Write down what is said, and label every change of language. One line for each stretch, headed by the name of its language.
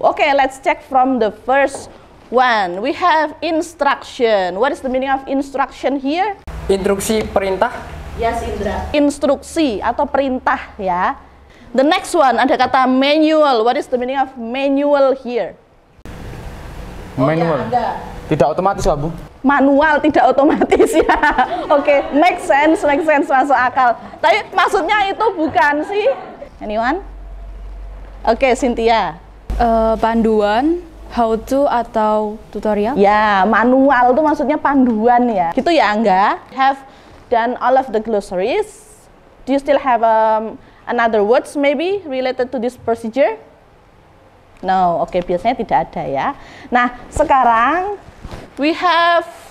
English: Okay, let's check from the first one. We have instruction. What is the meaning of instruction here?
Indonesian: Instruksi perintah.
English: Yes, Indra.
Indonesian: Instruksi atau perintah ya.
English: The next one
Indonesian: ada kata
English: manual. What is the meaning of manual here?
Indonesian: Manual. Tidak otomatis lah, Bu. Manual, tidak otomatis ya. Oke,
English: make sense,
Indonesian: masuk akal. Tapi maksudnya itu bukan sih? Anyone? Oke, Cynthia. Panduan,
English: how to
Indonesian: atau tutorial? Ya, manual itu maksudnya panduan ya. Gitu ya, Angga?
English: Have done all of the glossaries. Do you still have another words maybe related to this procedure?
Indonesian: No, oke, biasanya tidak ada ya. Nah, sekarang
English: we have